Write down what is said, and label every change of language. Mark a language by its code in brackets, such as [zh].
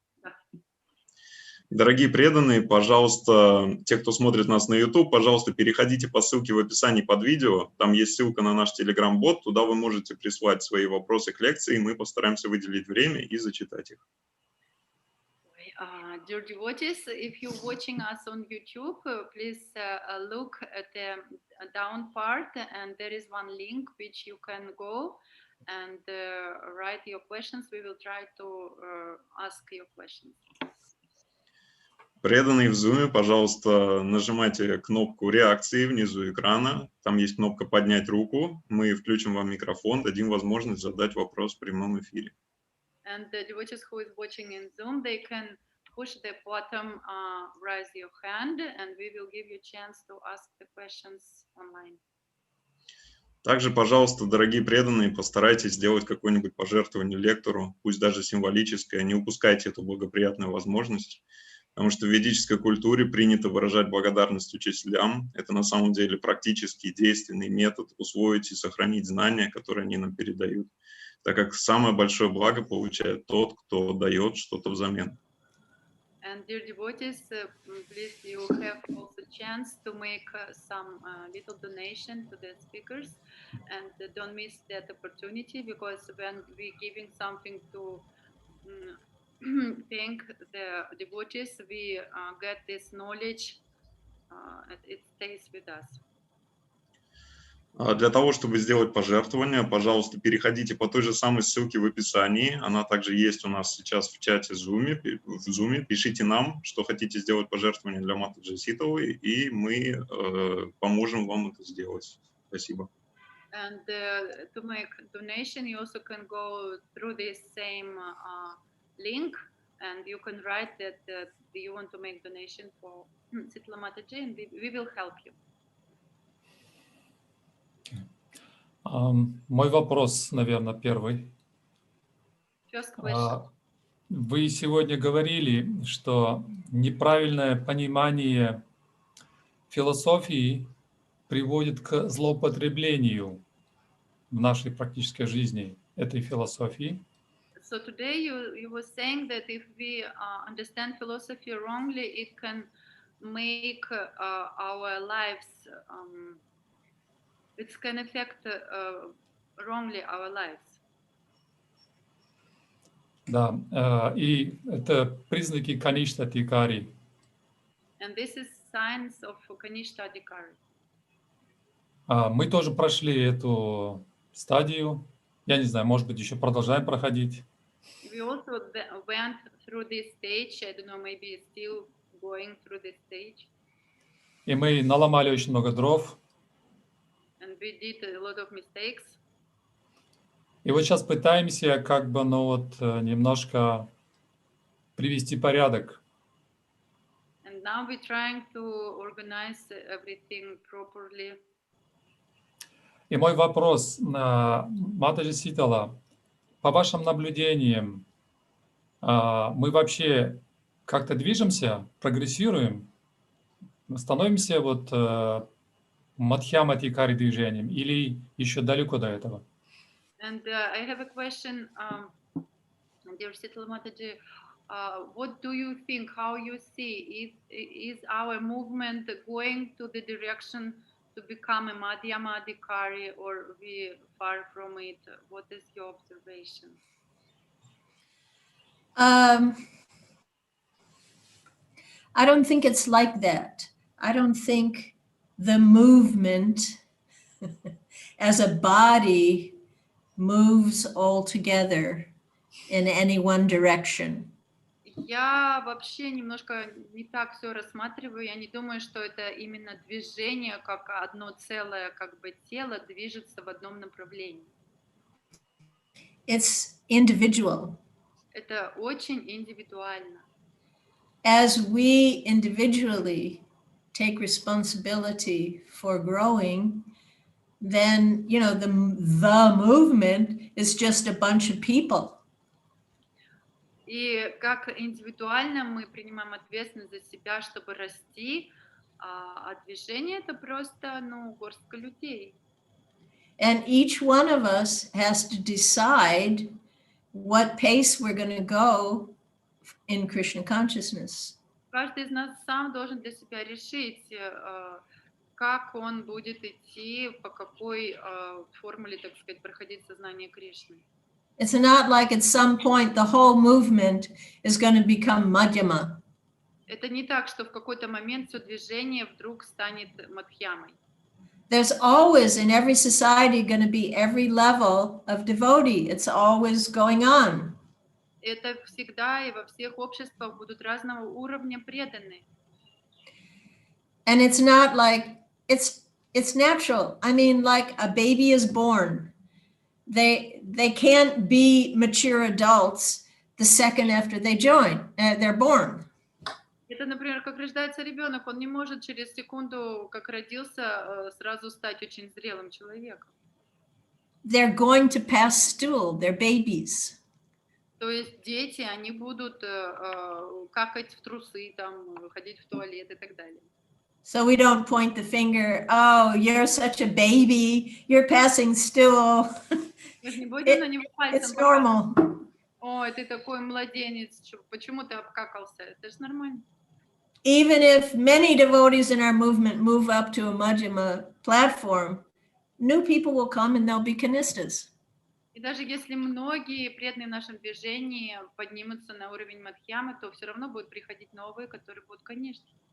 [ru] Да. Дорогие преданные, пожалуйста, те, кто смотрит нас на YouTube, пожалуйста, переходите по ссылке в описании под видео. Там есть ссылка на наш Telegram-бот. Туда вы можете прислать свои вопросы к лекции, и мы постараемся выделить время и зачитать их. [en] Dear devotees, if you're watching us on YouTube, please look at the down part, and there is one link which you can go and write your questions. We will try to ask your questions. [ru] Преданные в Zoom, пожалуйста, нажимайте кнопку реакции внизу экрана. Там есть кнопка «Поднять руку». Мы включим вам микрофон, дадим возможность задать вопрос в прямом эфире. [en] And the devotees who is watching in Zoom, they can push the bottom, raise your hand, and we will give you a chance to ask the questions online. [ru] Также, пожалуйста, дорогие преданные, постарайтесь сделать какое-нибудь пожертвование лектору, пусть даже символическое. Не упускайте эту благоприятную возможность, потому что в ведической культуре принято выражать благодарность учителям. Это на самом деле практический, действенный метод усвоить и сохранить знания, которые они нам передают, так как самое большое благо получает тот, кто дает что-то взамен. [en] And dear devotees, please, you have also chance to make some little donation to the speakers, and don't miss that opportunity, because when we giving something to thank the devotees, we get this knowledge, it stays with us. [ru] Для того, чтобы сделать пожертвование, пожалуйста, переходите по той же самой ссылке в описании. Она также есть у нас сейчас в чате в Zoom. Пишите нам, что хотите сделать пожертвование для матаджи Ситалы, и мы поможем вам это сделать. Спасибо. [en] And to make donation, you also can go through this same link, and you can write that you want to make donation for Sitala Mataji, and we will help you. [ru] Мой вопрос, наверное, первый. [en] First question. [ru] Вы сегодня говорили, что неправильное понимание философии приводит к злоупотреблению в нашей практической жизни этой философии. [en] So today you were saying that if we understand philosophy wrongly, it can make our lives, it can affect wrongly our lives. [ru] Да, и это признаки каништа-адикари. [en] And this is signs of kanishta-adhikari. [ru] Мы тоже прошли эту стадию. Я не знаю, может быть, еще продолжаем проходить. [en] We also went through this stage. I don't know, maybe still going through this stage. [ru] И мы наломали очень много дров. [en] And we did a lot of mistakes. [ru] И вот сейчас пытаемся как бы, немножко привести порядок. [en] And now we're trying to organize everything properly. [ru] И мой вопрос, матаджи Ситала, по вашим наблюдениям, мы вообще как-то движемся, прогрессируем, становимся мадхьяматикари движением или еще далеко до этого? [en] And I have a question, dear Sitala Mataji. What do you think? How you see? Is our movement going to the direction to become a madhyamadikari, or we far from it? What is your observation? I don't think it's like that. I don't think the movement as a body moves all together in any one direction. [ru] Я вообще немножко не так все рассматриваю. Я не думаю, что это именно движение, как одно целое, как бы тело движется в одном направлении. [en] It's individual. [ru] Это очень индивидуально. [en] As we individually take responsibility for growing, then, you know, the movement is just a bunch of people. [ru] И как индивидуально мы принимаем ответственность за себя, чтобы расти, а движение это просто, ну, горстка людей. [en] And each one of us has to decide what pace we're going to go in Krishna consciousness. [ru] Каждый из нас сам должен для себя решить, как он будет идти, по какой формуле, так сказать, проходить сознание Кришны. [en] It's not like at some point the whole movement is going to become madhyama. [ru] Это не так, что в какой-то момент все движение вдруг станет мадхьямой. [en] There's always in every society going to be every level of devotee. It's always going on. [ru] Это всегда и во всех обществах будут разного уровня преданные. [en] And it's not like it's natural. I mean, like a baby is born. They can't be mature adults the second after they join. They're born. [ru] Это, например, как рождается ребенок, он не может через секунду, как родился, сразу стать очень зрелым человеком. [en] They're going to pass stool. They're babies. [ru] То есть дети, они будут какать в трусы, там, ходить в туалет и так далее. [en] So we don't point the finger, oh, you're such a baby, you're passing stool. [ru] Мы же не будем на него пальцем [en] It's normal. [ru] ой, ты такой младенец, почему ты обкакался? Это же нормально. [en] Even if many devotees in our movement move up to a Majjhima platform, new people will come and they'll be kanistas. [ru] И даже если многие преданные в нашем движении поднимутся на уровень мадхьямы, то все равно будут приходить новые, которые будут, конечно.